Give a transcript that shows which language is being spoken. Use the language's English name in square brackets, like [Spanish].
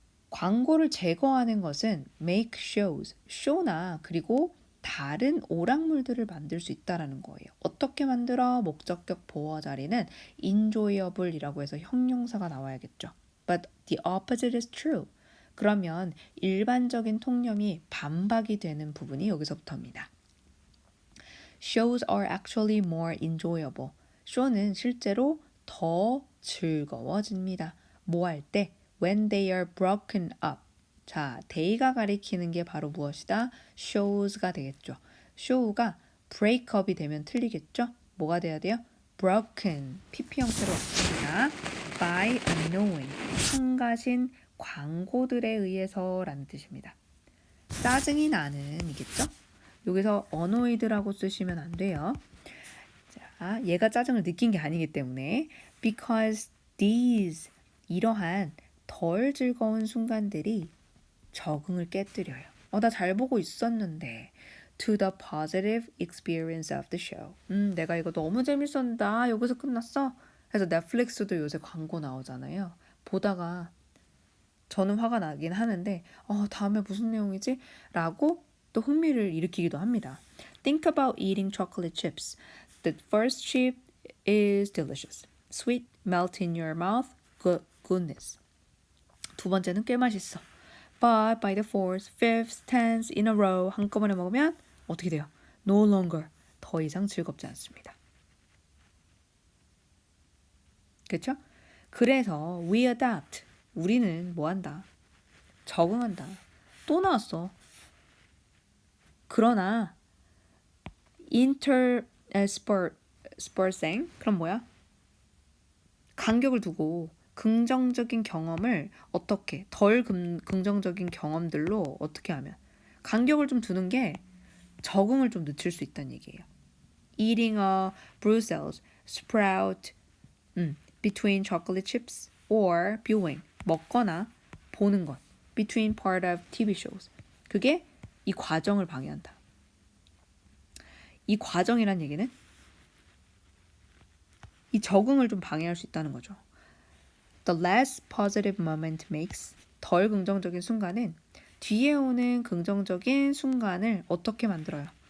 [Korean] 광고를 제거하는 것은 [English] make shows, [Korean] 쇼나 그리고 다른 오락물들을 만들 수 있다라는 거예요. 어떻게 만들어? 목적격 보어 자리는 enjoyable이라고 해서 형용사가 나와야겠죠. [English] But the opposite is true. [Korean] 그러면 일반적인 통념이 반박이 되는 부분이 여기서부터입니다. [English] Shows are actually more enjoyable. [Korean] 쇼는 실제로 더 즐거워집니다. 뭐 할 때? [English] When they are broken up. [Korean] 자, they가 가리키는 게 바로 무엇이다? shows가 되겠죠. show가 break up이 되면 틀리겠죠? 뭐가 돼야 돼요? broken. pp 형태로 왔습니다. [English] by unknowing. [Korean] 성가신 광고들에 의해서 라는 뜻입니다. 짜증이 나는 이겠죠? 여기서 annoyed라고 쓰시면 안 돼요. 자, 얘가 짜증을 느낀 게 아니기 때문에 [English] because these [Korean] 이러한 덜 즐거운 순간들이 적응을 깨뜨려요. 나 잘 보고 있었는데 [English] to the positive experience of the show. [Korean] 내가 이거 너무 재밌었는데 여기서 끝났어? 그래서 넷플릭스도 요새 광고 나오잖아요. 보다가 저는 화가 나긴 하는데 다음에 무슨 내용이지? 라고 또 흥미를 일으키기도 합니다. [English] Think about eating chocolate chips. The first chip is delicious. Sweet, melt in your mouth. Goodness. [Korean] 두 번째는 꽤 맛있어. [English] But by the fourth, fifth, tenth in a row [Korean] 한꺼번에 먹으면 어떻게 돼요? [English] No longer. [Korean] 더 이상 즐겁지 않습니다. 그렇죠? 그래서 [English] we adapt. [Korean] 우리는 뭐 한다? 적응한다. 또 나왔어. 그러나 interspersing 그럼 뭐야? 간격을 두고 긍정적인 경험을 어떻게 덜 긍정적인 경험들로 어떻게 하면 간격을 좀 두는 게 적응을 좀 늦출 수 있다는 얘기예요. [English] Eating a Brussels sprout between chocolate chips or viewing [Korean] 먹거나 보는 것 [English] between part of TV shows [Korean] 그게 이 과정을 방해한다. 이 과정이란 얘기는 이 적응을 좀 방해할 수 있다는 거죠. [English] The less positive moment makes [Korean] 덜 긍정적인 순간은 뒤에 오는 긍정적인 순간을 어떻게 만들어요?